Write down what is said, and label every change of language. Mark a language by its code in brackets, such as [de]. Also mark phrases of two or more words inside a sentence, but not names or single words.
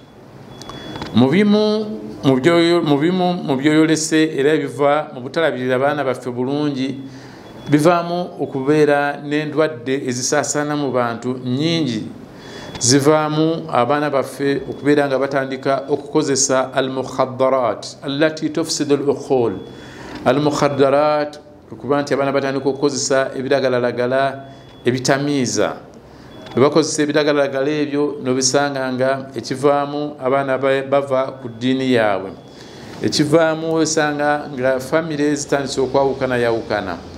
[lg] Mu bimu mu byoyolese era ebiva mu butalabirira baana baffe bulungi bivaamu okubeera n'endwadde ezisaasaana mu bantu nnyingi. Zivaamu abaana baffe okubeera nga batandika okukozesa [ar] المخدرات التي تفسد العقول. [lg] Al-mukhaddarat okuba nti abaana batandika okukozesa ebiragalalagala ebitamiiza. Bwe bakozesa ebiragalalagala ebyo nobisanga nga ekivaamu abaana bava ku ddiini yaabwe. Ekivaamu wesanga nga famire zitandise okwawukanayawukana.